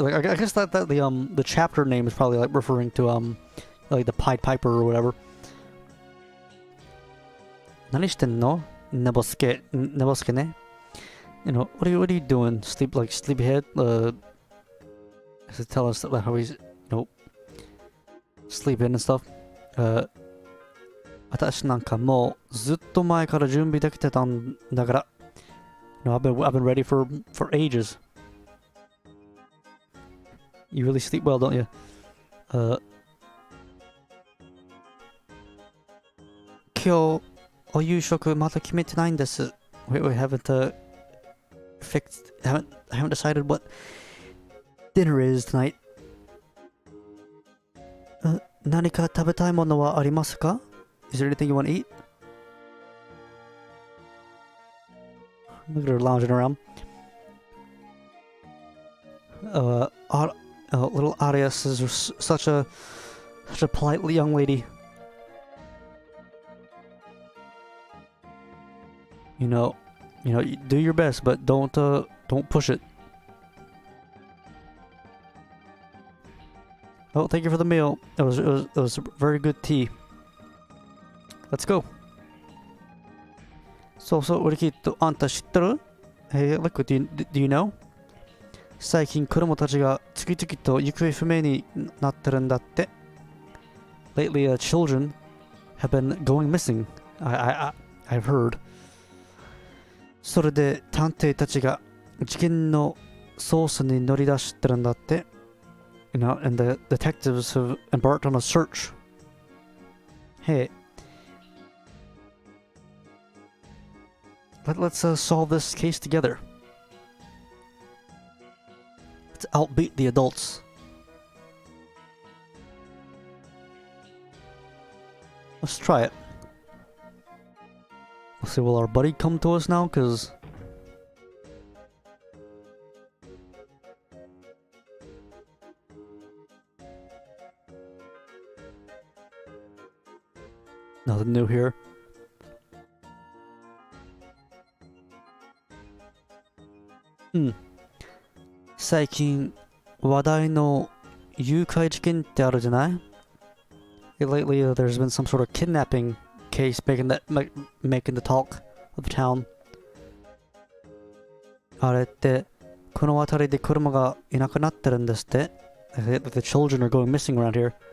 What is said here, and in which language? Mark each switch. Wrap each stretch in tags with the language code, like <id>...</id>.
<en>Like I guess that the chapter name is probably like referring to like the Pied Piper or whatever.</en> <ja>何してんの?Nebosukeね.</ja> <en>You know, what are you doing? Sleepyhead? Does it tell us that how he's, sleeping and stuff?</en> <ja>私なんかもうずっと前から準備できてたんだから。</ja> <en>I've been ready for ages. You really sleep well, don't you? Kyo.</en> <ja>お夕食まだ決めてないんです。</ja> <en>We haven't haven't decided what dinner is tonight.</en> <ja>何か食べたいものはありますか?</ja> <en>Is there anything you want to eat? Look at her lounging around. Little Arias is such a polite young lady. You know, do your best, but don't push it. Oh, thank you for the meal. It was very good tea. Let's go. So,</en> <ja>Uriki to anta shitteru?</ja> <en>Hey, look, do you know?</en> <ja>最近子供たちが次々と行方不明になってるんだって。</ja> <en>Lately, children have been going missing. I've heard.</en> <ja>それで探偵たちが事件の捜査に乗り出してるんだって。</ja> <en>You know, and the detectives have embarked on a search. Hey, let's solve this case together. Let's outbeat the adults. Let's try it. Let's see, will our buddy come to us now? Because Nothing new here. Hmm.</en> <ja>最近話題の誘拐事件ってあるじゃない?</ja> <en>Lately, there's been some sort of kidnapping case making the talk of the town.</en> <ja>あれってこの辺りで車がいなくなってるんですって。</ja> <en>The children are going missing around here.</en>